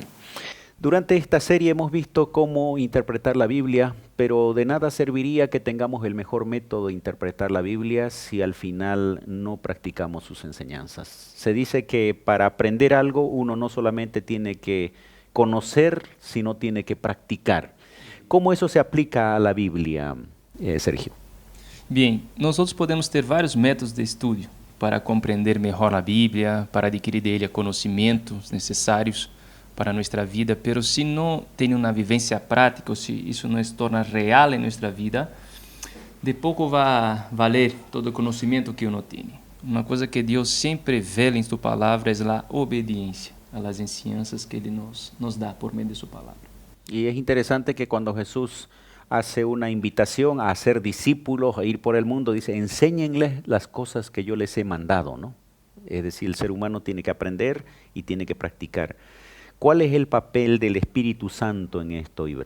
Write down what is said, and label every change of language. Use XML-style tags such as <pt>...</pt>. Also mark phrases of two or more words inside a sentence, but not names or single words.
<es>Durante esta serie hemos visto cómo interpretar la Biblia, pero de nada serviría que tengamos el mejor método de interpretar la Biblia si al final no practicamos sus enseñanzas. Se dice que para aprender algo uno no solamente tiene que conocer, sino tiene que practicar. ¿Cómo eso se aplica a la Biblia, Sergio?</es> <pt>Bien, nosotros podemos ter vários métodos de estudio para compreender melhor a Bíblia, para adquirir dele conhecimentos necessários para</pt> <es>nuestra vida, pero</es> <pt>se não tem uma vivência prática, ou se isso não se torna real em nossa vida, de pouco vai valer todo o conhecimento que uno tem. Uma coisa que Deus sempre vela em sua palavra é a obediência</pt> <es>a las enseñanzas</es> <pt>que Ele nos dá por meio de sua palavra.</pt> <es>Y es interesante que cuando Jesús hace una invitación a hacer discípulos, a ir por el mundo, dice, enséñenles las cosas que yo les he mandado, ¿no? Es decir, el ser humano tiene que aprender y tiene que practicar. ¿Cuál es el papel del Espíritu Santo en esto, Iber?</es>